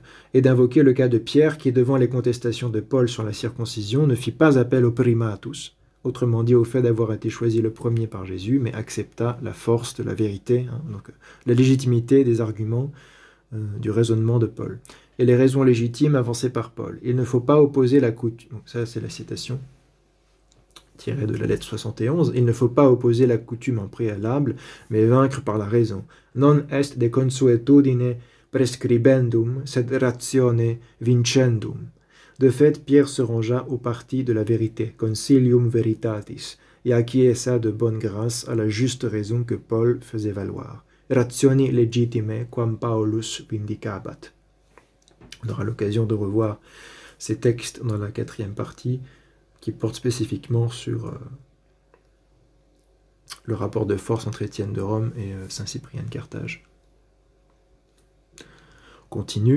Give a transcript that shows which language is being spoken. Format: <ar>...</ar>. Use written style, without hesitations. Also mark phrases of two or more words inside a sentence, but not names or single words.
<fr>Et d'invoquer le cas de Pierre, qui, devant les contestations de Paul sur la circoncision, ne fit pas appel au primatus, autrement dit au fait d'avoir été choisi le premier par Jésus, mais accepta la force de la vérité, donc la légitimité des arguments du raisonnement de Paul. Et les raisons légitimes avancées par Paul. Il ne faut pas opposer la coutume. Donc ça, c'est la citation tiré de la lettre 71, il ne faut pas opposer la coutume en préalable, mais vaincre par la raison.</fr> <la>Non est de consuetudine prescribendum, sed ratione vincendum.</la> <fr>De fait, Pierre se rangea au parti de la vérité,</fr> <la>concilium veritatis,</la> <fr>et acquiesça de bonne grâce à la juste raison que Paul faisait valoir.</fr> <la>Rationi legitime quam Paulus vindicabat.</la> <fr>On aura l'occasion de revoir ces textes dans la 4e partie, qui porte spécifiquement sur le rapport de force entre Étienne de Rome et Saint-Cyprien de Carthage. Continue.</fr>